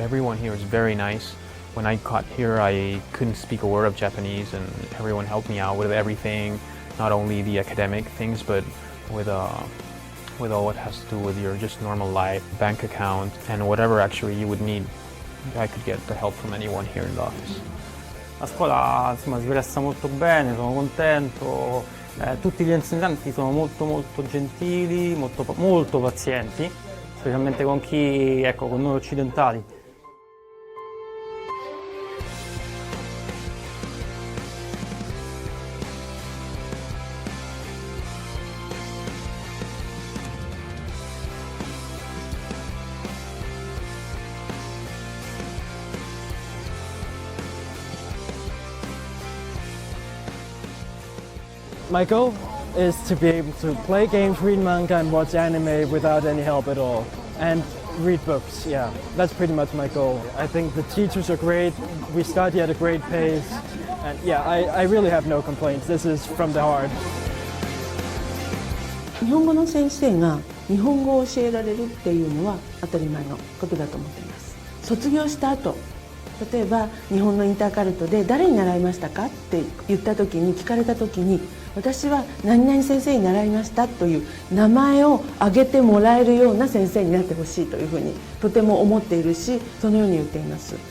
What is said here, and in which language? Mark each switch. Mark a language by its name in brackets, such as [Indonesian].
[English] Everyone here is very nice. When I got here, I couldn't speak a word of Japanese, and everyone helped me out with everything, not only the academic things, but with all what has to do with your just normal life, bank account, and whatever actually you would need. I could get the help from anyone here in the office. [Italian] La scuola insomma, si presta molto bene, sono contento, tutti gli insegnanti sono molto gentili, molto pazienti, specialmente con chi, ecco, con noi occidentali. [English] My goal is to be able to play games, read manga, and watch anime without any help at all. And read books, yeah. That's pretty much my goal. I think the teachers are great, we study at a great pace, and yeah, I really have no complaints. This is from the heart. [Japanese] 日本語の先生が日本語を教えられるっていうのは当たり前のことだと思っています。卒業した後、例えば日本のインターカルトで誰に習いましたかって言った時に聞かれた時に、私は何々先生に習いましたという名前を挙げてもらえるような先生になってほしいというふうにとても思っているし、そのように言っています。